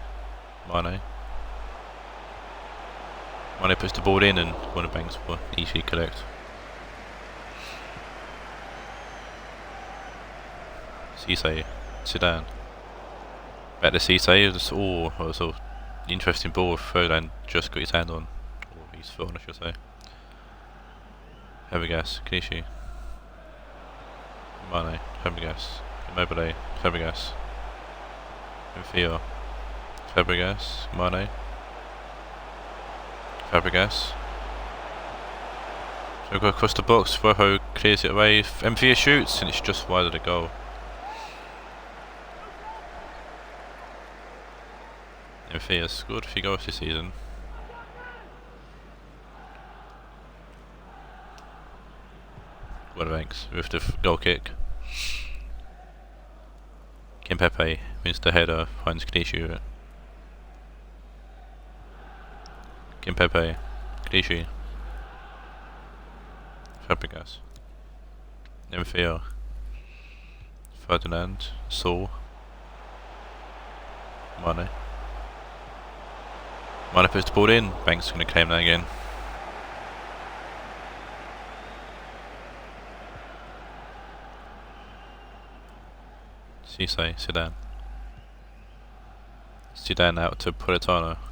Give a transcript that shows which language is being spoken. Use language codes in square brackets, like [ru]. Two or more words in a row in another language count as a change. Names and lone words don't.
[en] Mane puts the ball in and corner banks for easy collect. Cisse, Zidane. Back to Cisse, it's all an interesting ball with Ferdinand just got his hand on, or his foot on I should say. Fabregas, Clichy. Mane, Fabregas, Immobile, Fabregas. Infio, Fabregas, Mane. Fabregas. So we go across the box, Rojo clears it away, M4 shoots and it's just wide of the goal. M4 has scored a few goals this season. Banks with the goal kick. Kimpepe wins the header, finds Clichy. Kimpepe, Clichy. Fabregas. M4. Ferdinand, Saul. Mane. Mane puts the ball in, Banks going to claim that again. Cisse, Zidane. Zidane out to Politano.